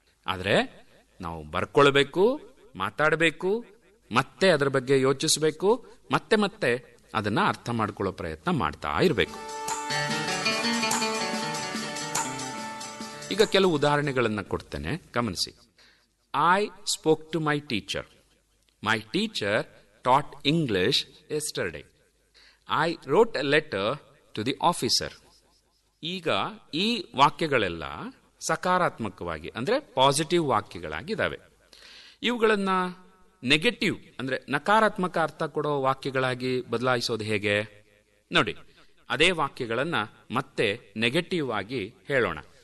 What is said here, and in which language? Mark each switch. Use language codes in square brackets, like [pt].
[kn] ಆದರೆ ನಾವು ಬರ್ಕೊಳ್ಬೇಕು, ಮಾತಾಡಬೇಕು, ಮತ್ತೆ ಅದರ ಬಗ್ಗೆ ಯೋಚಿಸಬೇಕು, ಮತ್ತೆ ಮತ್ತೆ ಅದನ್ನು ಅರ್ಥ ಮಾಡ್ಕೊಳ್ಳೋ ಪ್ರಯತ್ನ ಮಾಡ್ತಾ ಇರಬೇಕು. ಈಗ ಕೆಲವು ಉದಾಹರಣೆಗಳನ್ನು ಕೊಡ್ತೇನೆ, ಗಮನಿಸಿ. [en] I spoke to my teacher. My teacher taught English yesterday. I wrote a letter to the officer. [kn] ಈಗ ಈ ವಾಕ್ಯಗಳೆಲ್ಲ ಸಕಾರಾತ್ಮಕವಾಗಿ, ಅಂದರೆ ಪಾಸಿಟಿವ್ ವಾಕ್ಯಗಳಾಗಿದ್ದಾವೆ. ಇವುಗಳನ್ನು ನೆಗೆಟಿವ್, ಅಂದರೆ ನಕಾರಾತ್ಮಕ ಅರ್ಥ ಕೊಡೋ ವಾಕ್ಯಗಳಾಗಿ ಬದಲಾಯಿಸೋದು ಹೇಗೆ ನೋಡಿ. ಅದೇ ವಾಕ್ಯಗಳನ್ನು ಮತ್ತೆ ನೆಗೆಟಿವ್ ಆಗಿ ಹೇಳೋಣ.